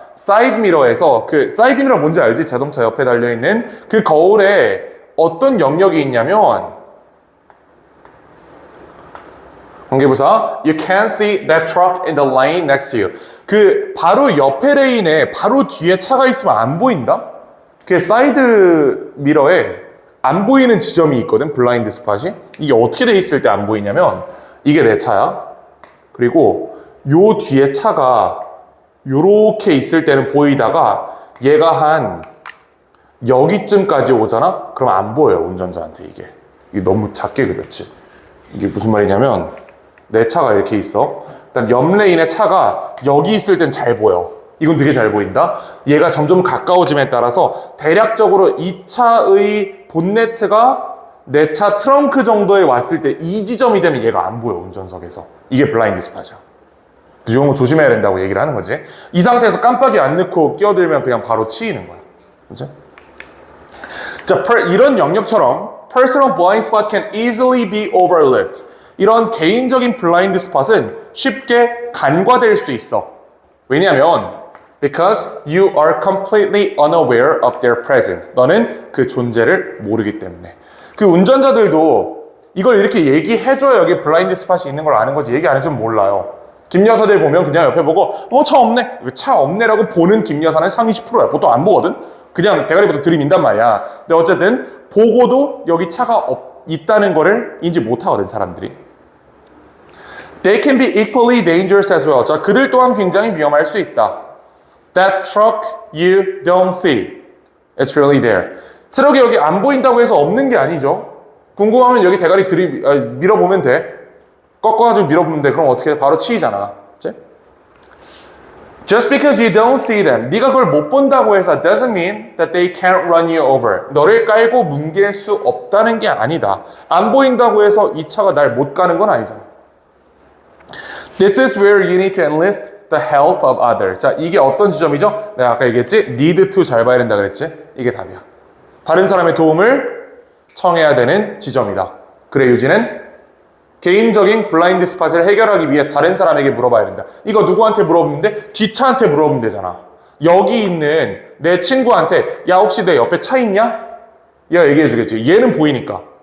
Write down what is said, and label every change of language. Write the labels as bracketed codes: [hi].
[ko] 사이드 미러에서 그 사이드 미러 뭔지 알지? 자동차 옆에 달려 있는 그 거울에 어떤 영역이 있냐면 관계부사 [en] You can't see that truck in the lane next to you. [ko] 그 바로 옆에 레인에 바로 뒤에 차가 있으면 안 보인다? 그 사이드 미러에 안 보이는 지점이 있거든. 블라인드 스팟이. 이게 어떻게 돼 있을 때 안 보이냐면 이게 내 차야. 그리고 요 뒤에 차가 요렇게 있을 때는 보이다가 얘가 한 여기쯤까지 오잖아? 그럼 안 보여요, 운전자한테 이게 너무 작게 그렸지. 이게 무슨 말이냐면 내 차가 이렇게 있어. 일단 옆 레인에 차가 여기 있을 땐 잘 보여. 이건 되게 잘 보인다. 얘가 점점 가까워짐에 따라서 대략적으로 이 차의 본네트가 내 차 트렁크 정도에 왔을 때 이 지점이 되면 얘가 안 보여, 운전석에서. 이게 블라인드 스팟이야. 이런 거 조심해야 된다고 얘기를 하는 거지. 이 상태에서 깜빡이 안 넣고 끼어들면 그냥 바로 치이는 거야. 그죠? 자, 이런 영역처럼 [en] personal blind spot can easily be overlooked. [ko] 이런 개인적인 블라인드 스팟은 쉽게 간과될 수 있어. 왜냐하면 [en] because you are completely unaware of their presence. [ko] 너는 그 존재를 모르기 때문에. 그 운전자들도 이걸 이렇게 얘기해줘야 여기 블라인드 스팟이 있는 걸 아는 거지. 얘기 안 해주면 몰라요. 김여사들 보면 그냥 옆에 보고 차 없네. 차 없네라고 보는 김여사는 상위 10%야. 보통 안 보거든. 그냥 대가리부터 들이민단 말이야. 근데 어쨌든 보고도 여기 차가 있다는 거를 인지 못하거든, 사람들이. [en] They can be equally dangerous as well. [ko] 자, 그들 또한 굉장히 위험할 수 있다. [en] That truck you don't see. It's really there. [ko] 트럭이 여기 안 보인다고 해서 없는 게 아니죠. 궁금하면 여기 대가리 밀어보면 돼. 꺾어가지고 밀어보면 돼. 그럼 어떻게 돼? 바로 치이잖아. 그치? [en] Just because you don't see them. [ko] 네가 그걸 못 본다고 해서 [en] doesn't mean that they can't run you over. [ko] 너를 깔고 뭉갤 수 없다는 게 아니다. 안 보인다고 해서 이 차가 날 못 가는 건 아니잖아. [en] This is where you need to enlist the help of others. [ko] 자, 이게 어떤 지점이죠? 내가 아까 얘기했지? need to 잘 봐야 된다 그랬지? 이게 답이야. 다른 사람의 도움을 청해야 되는 지점이다. 그래, 유진은 개인적인 블라인드 스팟을 해결하기 위해 다른 사람에게 물어봐야 된다. 이거 누구한테 물어보는데? 뒷차한테 물어보면 되잖아. 여기 있는 내 친구한테 야, 혹시 내 옆에 차 있냐? 얘가 얘기해 주겠지. 얘는 보이니까.